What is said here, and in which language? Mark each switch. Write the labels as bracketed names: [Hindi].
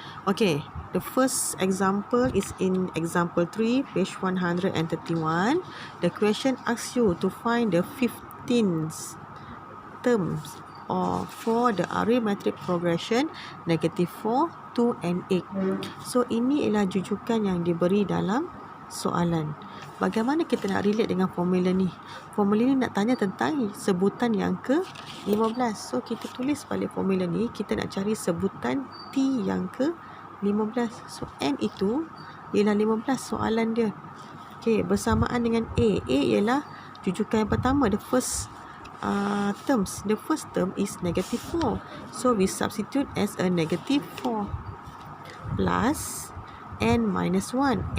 [English] Okay, the first example is in example 3, page 131. The question asks you to find the 15th terms for the arithmetic progression negative 4, 2 and 8. [Malay] So, ini ialah jujukan yang diberi dalam soalan. Bagaimana kita nak relate dengan formula ni? Formula ni nak tanya tentang sebutan yang ke-15. So, kita tulis balik formula ni. Kita nak cari sebutan T yang ke-15. So, N itu ialah 15 soalan dia. Okay, bersamaan dengan A. A ialah jujukan yang pertama, [English] the first terms. The first term is negative 4. So, we substitute as a negative 4 plus N minus 1.